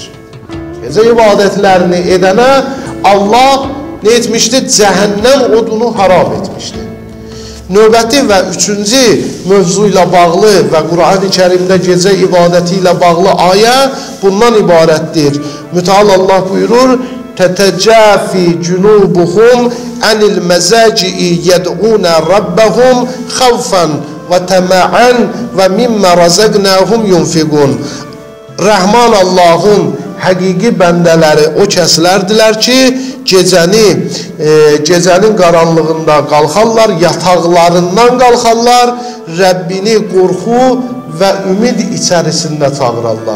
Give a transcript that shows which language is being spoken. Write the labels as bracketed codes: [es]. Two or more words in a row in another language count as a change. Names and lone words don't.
[az] Gecə ibadətlərini edənə Allah nə etmişdir? Cəhənnəm odunu haram etmişdir. Növbəti və üçüncü mövzu ilə bağlı və Qur'an-ı Kərimdə gecə ibadəti ilə bağlı ayə bundan ibarətdir. Müteala Allah buyurur, [ar] تَتَجَافِي جُنُوبُهُمْ عَنِ الْمَزَاجِئِ يَدْعُونَ رَبَّهُمْ خَوْفًا وَتَمَعًا وَمِمَّا رَزَقْنَاهُمْ يُنْفِقُونَ. [az] Rəhman Allahın həqiqi bəndələri o kəslərdilər ki, gecənin qaranlığında qalxarlar, yataqlarından qalxarlar, Rəbbini qorxu və ümid içərisində çağırarlar.